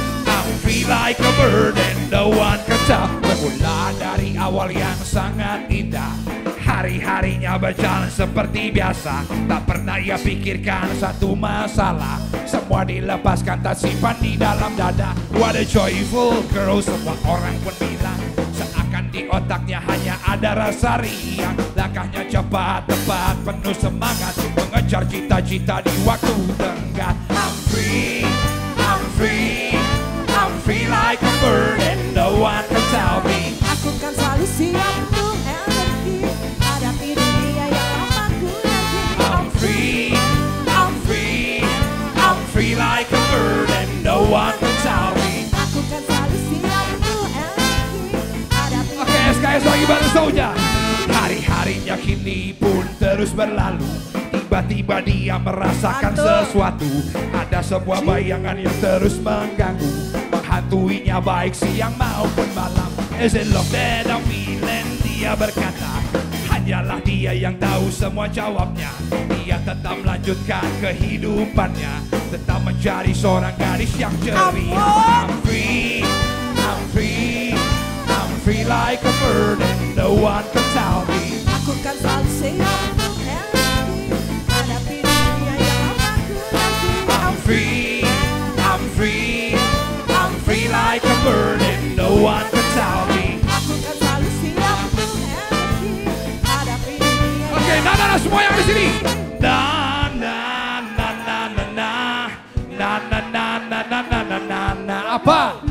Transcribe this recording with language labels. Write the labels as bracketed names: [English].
[English] I'm free like a bird and no one can tell. [Indonesian] Bermula dari awal yang sangat indah. Hari-harinya berjalan seperti biasa. Tak pernah ia pikirkan satu masalah. Semua dilepaskan tak simpan di dalam dada. [English] What a joyful girl. [Indonesian] Semua orang pun bilang seakan di otaknya hanya ada rasa riang. Langkahnya cepat, tepat, penuh semangat mengejar cita-cita di waktu tenggat. [English] I'm free, I'm free, I'm free like a bird and no one can tell me. [Indonesian] Aku kan selalu siap untuk energi hadapi dunia yang lama ku nanti. [English] I'm free, I'm free, I'm free like a bird and no one can tell me. [Indonesian] Aku kan selalu siap untuk energi hadapi Oke, SKS lagi bareng Soulja. Hari-harinya kini pun terus berlalu. Tiba-tiba dia merasakan sesuatu. Ada sebuah bayangan yang terus mengganggu, menghantuinya baik siang maupun malam. [English] Is it love that I'm feeling? [Indonesian] Dia berkata, hanyalah dia yang tahu semua jawabnya. Dia tetap melanjutkan kehidupannya, tetap mencari seorang gadis yang ceria. [English] I'm free, I'm free, I'm free like a bird and no one can tell me. [Indonesian] Aku kan selalu siap untuk energi hadapi dunia yang lama ku nanti. [English] I'm free, I'm free, I'm free like a bird and no one can tell me. [Indonesian] Aku kan selalu siap untuk energi hadapi dunia yang Oke, nah, semua yang di sini. Na na na na na na na na na na na na na na na apa?